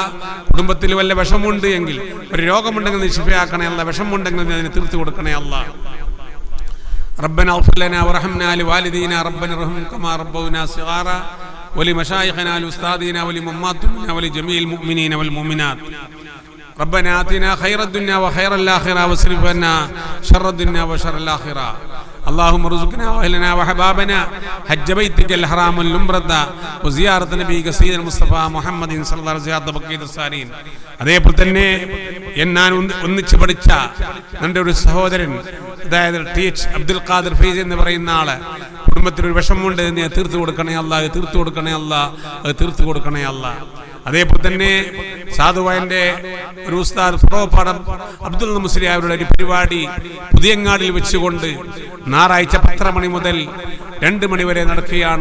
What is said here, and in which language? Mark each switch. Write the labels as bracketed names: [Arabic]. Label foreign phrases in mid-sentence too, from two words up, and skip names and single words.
[Malayalam] കുടുംബത്തിൽ വല്ല വിഷമുണ്ട് എങ്കിൽ, ഒരു രോഗമുണ്ടെങ്കിൽ നീ ശിഫയാക്കണേ അല്ലാഹ്, വിഷമുണ്ടെങ്കിൽ നീ അതിനെ തീർത്തു കൊടുക്കണേ അല്ലാഹ്. [Arabic] ربنا اغفر لنا وارحمنا لوالدينا ربنا ارحمهم كما ربونا صغارا ولمشايخنا لأساتذتنا ولأمهاتنا ولجميع المؤمنين والمؤمنات. ربنا آتنا خير الدنيا وخير الآخرة واصرف عنا شر الدنيا وشر الآخرة. اللهم ارزقنا واهلنا وحبابنا حج بيتك الحرام والعمرة وزيارة نبيك سيد المصطفى محمد صلى الله عليه وسلم بقية الصالحين. [Malayalam] അതേപോലെ തന്നെ ഞാൻ ഒന്നിച്ച് പഠിച്ച എൻ്റെ ഒരു സഹോദരൻ, അതായത് ടി.എച്ച്. അബ്ദുൽ ഖാദിർ ഫൈസി എന്ന് പറയുന്ന ആള്, കുടുംബത്തിനൊരു വിഷമമുണ്ട്, നീ തീർത്തു കൊടുക്കണേ അല്ലാഹ്, തീർത്തു കൊടുക്കണേ അല്ലാഹ്, അത് തീർത്തു കൊടുക്കണേ അല്ലാഹ്. അതേപോലെ തന്നെ സാധുവായന്റെ ഒരു ഉസ്താദ് ഫറോപ്പാടം അബ്ദുൽ മുസ്ലിയാരുടെ ഒരു പരിപാടി പുതിയങ്ങാടിൽ വെച്ചുകൊണ്ട് ഞായറാഴ്ച 10 മണി മുതൽ 2 മണി വരെ നടക്കുകയാണ്.